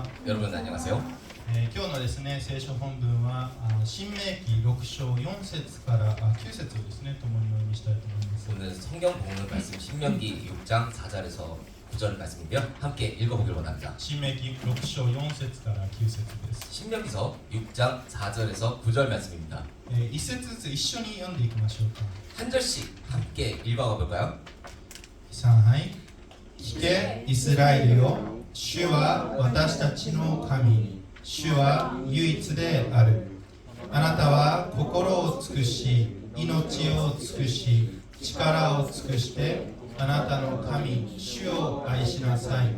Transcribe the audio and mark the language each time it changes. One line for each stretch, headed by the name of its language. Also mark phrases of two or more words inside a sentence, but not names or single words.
Korean: 여러분 안녕하세요.
Japanese: 今日のですね聖書本文は新明記6章4節から9節をですね共にお読みしたいと思います。
Korean: 오늘 성경 본문 말씀 신명기 6장 4절에서 9절 말씀인데요. 함께 읽어보길 원합니다.
Japanese: 新明記6章4節から9節です。
Korean: 신명기서 6장 4절에서 9절 말씀입니다.
Japanese: 一節ずつ一緒に読んでいきましょうか。
Korean: 한 절씩 함께 읽어가 볼까요?
Japanese: はい。聞けイスラエルよ、主は私たちの神、主は唯一である。あなたは心を尽くし、命を尽くし、力を尽くしてあなたの神、主を愛しなさい。